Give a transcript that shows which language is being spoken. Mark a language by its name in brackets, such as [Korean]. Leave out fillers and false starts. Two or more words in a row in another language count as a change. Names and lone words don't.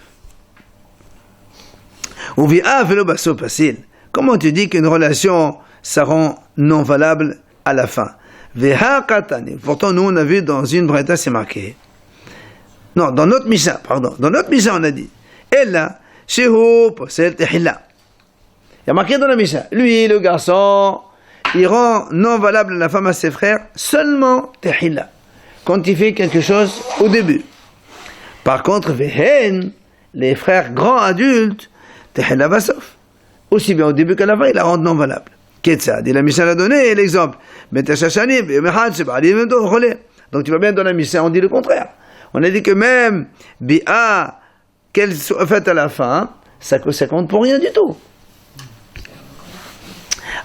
[French] Comment tu dis qu'une relation, ça rend non valable à la fin? Pourtant, nous, on a vu dans une braïta, c'est marqué. Non, dans notre Mishnah, pardon. Dans notre Mishnah, on a dit. [Hebrew] אלא שהוא פוסל תחילה. [French] Il y a marqué dans la Mishnah. Lui, le garçon, il rend non valable la femme à ses frères seulement tehila. Quand il fait quelque chose au début. Par contre, vehen, les frères grands adultes, [Hebrew] תחילה בסוף. [French] Aussi bien au début qu'à la fin, il la rend non valable. Ketsad, et la Mishnah a donné l'exemple. Donc tu vois bien dans la Mishnah, on dit le contraire. On a dit que même bi'a, qu'elle soit faite à la fin, ça compte pour rien du tout.